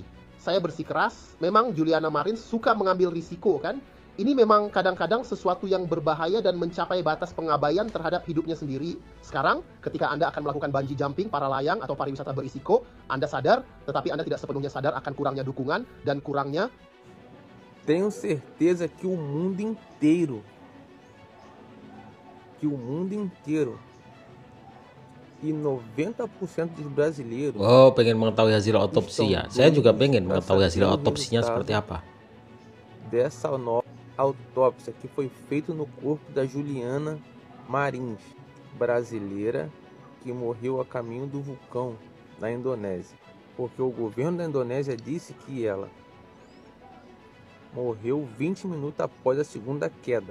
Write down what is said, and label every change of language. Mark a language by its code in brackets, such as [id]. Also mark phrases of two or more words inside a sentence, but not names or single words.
[id] Saya bersikeras, memang Juliana Marins suka mengambil risiko kan? Ini memang kadang-kadang sesuatu yang berbahaya dan mencapai batas pengabaian terhadap hidupnya sendiri. Sekarang, ketika Anda akan melakukan [en] bungee jumping, [id] para layang, atau pariwisata berisiko, Anda sadar, tetapi Anda tidak sepenuhnya sadar akan kurangnya dukungan dan kurangnya. [pt] Tenho certeza que o mundo inteiro e 90% dos brasileiros [id] Oh, pengen mengetahui hasil otopsi ya. [pt] estão [id] Saya juga [pt] doidos [id] pengen [pt] para [id] mengetahui hasil [pt] saber o [id] otopsinya [pt] resultado [id] seperti apa. [pt] dessa nova autópsia que foi feita no corpo da Juliana Marins, brasileira, que morreu a caminho do vulcão na Indonésia, porque o governo da Indonésia disse que ela morreu 20 minutos após a segunda queda.